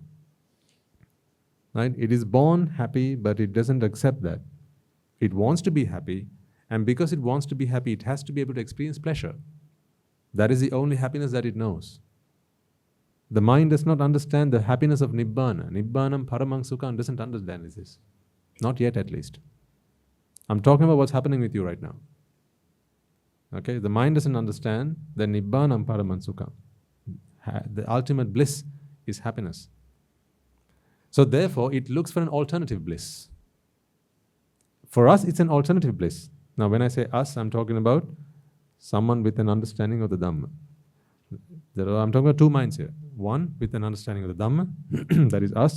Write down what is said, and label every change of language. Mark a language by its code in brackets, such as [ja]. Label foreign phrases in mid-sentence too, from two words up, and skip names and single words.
[en] Right? It is born happy, but it doesn't accept that. It wants to be happy, and because it wants to be happy, it has to be able to experience pleasure. That is the only happiness that it knows. The mind does not understand the happiness of Nibbana. [pi] Nibbānam paramang sukham [en] doesn't understand this. Not yet, at least. I'm talking about what's happening with you right now. Okay? The mind doesn't understand that [pi] Nibbānam paramang sukham. [en] The ultimate bliss is happiness. So therefore, it looks for an alternative bliss. For us, it's an alternative bliss. Now, when I say us, I'm talking about someone with an understanding of the Dhamma. I'm talking about two minds here. One with an understanding of the Dhamma, that is us.